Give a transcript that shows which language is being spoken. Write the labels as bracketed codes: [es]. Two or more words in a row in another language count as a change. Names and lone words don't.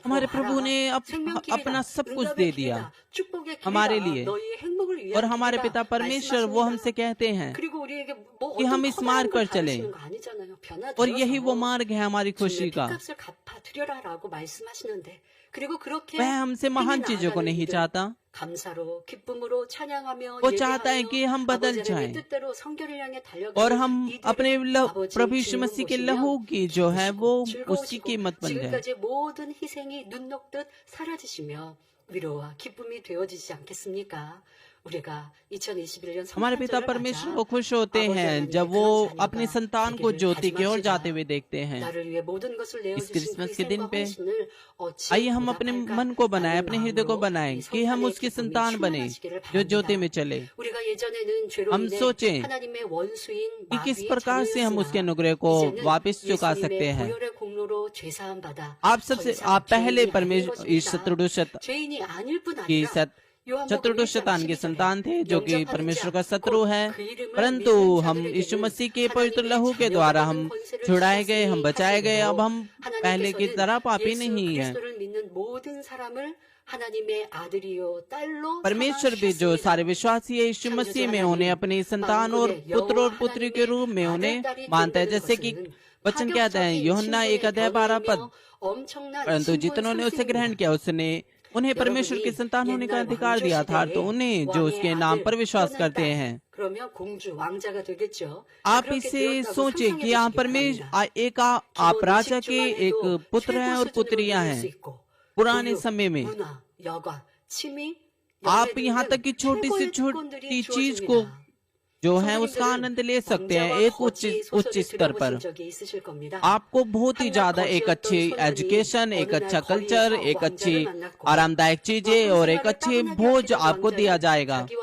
[hi] हमारे प्रभु [ko] 와라. [hi] ने [ko] 생명길이다. [hi] अपना सब कुछ [ko] 응답의 [hi] दे दिया [ko] 길이다. 축복의 [hi] हमारे [ko] 길이다. [hi] लिए, [ko] 너희의 행복을 [hi] और [ko] 위한 [hi] हमारे [ko] 길이다. [hi] पिता परमेश्वर वो हमसे [ko] 말씀하십니다. [hi] कहते हैं [ko] 그리고 우리에게 뭐 [hi] कि [ko] 어떤 [hi] हम इस [ko] 커다란 [hi] मार्ग [ko] 걸 [hi] पर चलें, [ko] 바라시는 거 아니잖아요. [hi] और यही वो [ko] 변화되어서 [hi] मार्ग है हमारी खुशी [ko] 주님의 [hi] का। [ko] 핏값을 갚아 드려라라고 말씀하시는데 그리고 그렇게 [hi] वह हमसे [ko] 행해 [hi] महान चीजों को [ko] 나아가는 [hi] नहीं [ko] 일들 [hi] चाहता, [ko] 감사로 기쁨으로 찬양하며 [hi] वो चाहता है [ko] 예배하며 [hi] कि हम बदल [ko] 아버지 하나님의 [hi] जाएं [ko] 뜻대로 성결을 향해 [hi] और [ko] 달려가는 [hi] हम अपने [ko] 이들을 아버지 [hi] प्रभु यीशु [ko] 주님은 [hi] मसीह के [ko] 보시면 [hi] लहू की जो है वो [ko] 기쁘시고 [hi] उसकी [ko] 즐거우시고 [hi] कीमत बन जाए। [ko] 지금까지 모든 희생이 눈 녹듯 사라지시며 위로와 기쁨이 되어지지 않겠습니까? 우리가 2021년 [hi] हमारे पिता [ko] 성탄절을 [hi] परमेश्वर [ko] 맞아 [hi] वो खुश होते [ko] 아버지 [hi] हैं [ko] 하나님의 [hi] जब वो [ko] 그런 [hi] अपने [ko] 자녀가 [hi] संतान को [ko] 되기를 [hi] ज्योति की ओर [ko] 다짐합시다. [hi] जाते हुए देखते हैं। [ko] 나를 위해 모든 것을 [hi] इस [ko] 내어주신 그 [hi] क्रिसमस के दिन [ko] 희생과 [hi] पे [ko] 헌신을 [hi] आइए [ko] 어찌 [hi] हम अपने [ko] 보답할까? [hi] मन को बनाएं, [ko] 라는 [hi] अपने हृदय को [ko] 마음으로 [hi] बनाएं [ko] 이 [hi] कि हम [ko] 성탄의 [hi] उसकी [ko] 기쁨이 [hi] संतान बने [ko] 충만하시기를 [hi] जो ज्योति [ko] 바랍니다. [hi] में चले। [ko] 우리가 예전에는 죄로 [hi] हम [ko] 인해 [hi] सोचें [ko] 하나님의 원수인 [hi] कि किस [ko] 마귀의 [hi] प्रकार से हम उसके [ko] 자녀였으나 [hi] अनुग्रह को [ko] 이제는 [hi] वापस चुका सकते [ko] 예수님의 [hi] हैं। [ko] 보혈의 공로로 죄사함 받아 [hi] आप [ko] 더 [hi] सबसे [ko] 이상 [hi] आप पहले [ko] 죄인이 아닌 [hi] परमेश्वर इस [ko] 것입니다. [hi] शत्रुदुष्ट [ko] 죄인이 아닐 뿐 [hi] की [ko] 아니라 요한복음 [hi] शत्रुदुष्ट [ko] 1장 [hi] शैतान के [ko] 12절에 [hi] संतान थे जो कि [ko] 영접하는 [hi] परमेश्वर [ko] 자, [hi] का शत्रु [ko] 곧 [hi] है, [ko] 그 이름을 [hi] परंतु [ko] 믿는 [hi] हम यीशु [ko] 자들에게는 [hi] मसीह के पवित्र [ko] 하나님의 [hi] लहू के [ko] 자녀가 [hi] द्वारा [ko] 되는 [hi] हम [ko] 권세를 [hi] छुड़ाए गए, हम [ko] 주셨으니 [hi] बचाए गए। अब [ko] 하시므로 [hi] हम पहले की तरह [ko] 하나님께서는 [hi] पापी [ko] 예수 [hi] नहीं है। [ko] 그리스도를 믿는 모든 사람을 하나님의 아들이요 딸로 [hi] परमेश्वर भी जो सारे [ko] 삼아주셨습니다. [hi] विश्वासी है यीशु मसीह में उन्हें अपनी संतान और [ko] 만국의 [hi] पुत्र और [ko] 여호와 [hi] पुत्री के [ko] 하나님의 [hi] रूप में उन्हें [ko] 아들, 딸이 [hi] मानता है, [ko] 된다는 [hi] जैसे कि [ko] 것은 [hi] वचन कहते हैं यूहन्ना 1:12 [ko] 엄청난 [hi] परंतु [ko] 신분 [hi] जितनों ने उसे ग्रहण [ko] 상승입니다. [hi] किया उसने उन्हें परमेश्वर के संतान होने का अधिकार दिया था, तो उन्हें जो उसके नाम पर विश्वास करते हैं। [ko] 그러면 공주 왕자가 되겠죠. [hi] आप [ko] 그렇게 [hi] इसे [ko] 되었다고 [hi] सोचें [ko] 상상해 [hi] कि आप [ko] 보시기 [hi] परमेश्वर [ko] 바랍니다. [hi] एक आप [ko] 기본은 [hi] राजा के [ko] 10주만 [hi] एक [ko] 해도 [hi] पुत्र हैं [ko] 최고 [hi] और [ko] 수준으로 [hi] पुत्रियां [ko] 누릴 수 [hi] हैं। [ko] 있고 [hi] पुराने [ko] 교육, [hi] समय में [ko] 문화, 여가, 취미, [hi] आप [ko] 연애 [hi] यहाँ [ko] 등등 [hi] तक कि छोटी से [ko] 최고의 [hi] छोटी [ko] 특권들이 [hi] चीज को [ko] 주어집니다. [hi] जो है उसका आनंद ले सकते हैं एक उच्च स्तर पर। आपको बहुत ही ज्यादा एक अच्छी एजुकेशन, एक अच्छा कल्चर, एक अच्छी आरामदायक चीजें और एक अच्छी भोज आपको दिया जाएगा।